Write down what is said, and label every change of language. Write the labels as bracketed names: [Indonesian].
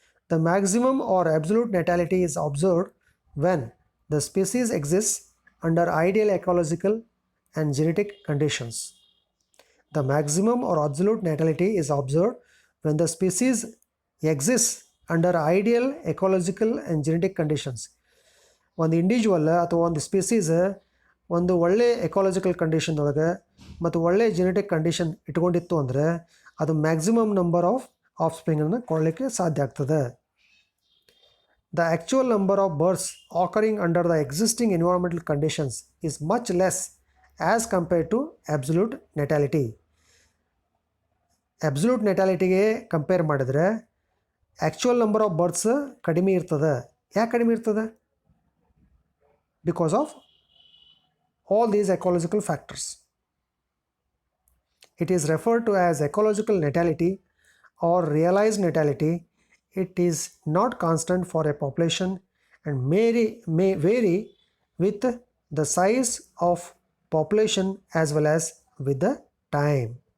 [English] The maximum or absolute natality is observed when the species exists under ideal ecological and genetic conditions. The maximum or absolute natality is observed when the species exists under ideal ecological and genetic conditions. [Kannada] ಒಂದು individual ಅಥವಾ ಒಂದು species ಒಂದು ಒಳ್ಳೆ ecological condition ಒಳಗೆ ಮತ್ತು ಒಳ್ಳೆ genetic condition ಇಟ್ಕೊಂಡಿತ್ತು ಅಂದರೆ ಅದು ಮ್ಯಾಕ್ಸಿಮಮ್ ನಂಬರ್ ಆಫ್ ಆಫ್ಸ್ಪ್ರಿಂಗನ್ನು ಕೊಡಲಿಕ್ಕೆ ಸಾಧ್ಯ ಆಗ್ತದೆ. [English] The actual number of births occurring under the existing environmental conditions is much less as compared to absolute natality. [Kannada] Absolute natality compare ಮಾಡಿದ್ರೆ ಆ್ಯಕ್ಚುಯಲ್ ನಂಬರ್ ಆಫ್ ಬರ್ತ್ಸ್ ಕಡಿಮೆ ಇರ್ತದೆ. ಯಾಕೆ ಕಡಿಮೆ ಇರ್ತದೆ? [English] Because of all these ecological factors. It is referred to as ecological natality or realized natality. It is not constant for a population and may vary with the size of population as well as with the time.